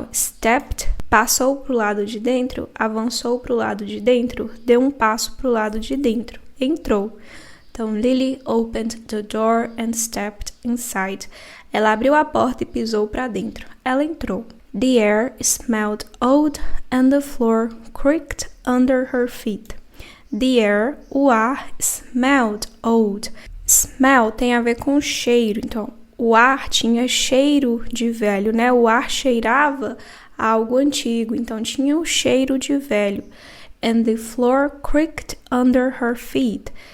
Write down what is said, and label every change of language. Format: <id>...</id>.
<pt>Stepped, passou pro lado de dentro, avançou pro lado de dentro, deu um passo pro lado de dentro, entrou.</pt> <en>Então, Lily opened the door and stepped inside.</en> <pt>Ela abriu a porta e pisou para dentro. Ela entrou.</pt> <en>The air smelled old and the floor creaked under her feet. The air,</en> <pt>o ar,</pt> <en>smelled old.</en> <pt>Smell tem a ver com cheiro. Então, o ar tinha cheiro de velho, né? O ar cheirava a algo antigo. Então, tinha o cheiro de velho.</pt> <en>And the floor creaked under her feet.</en>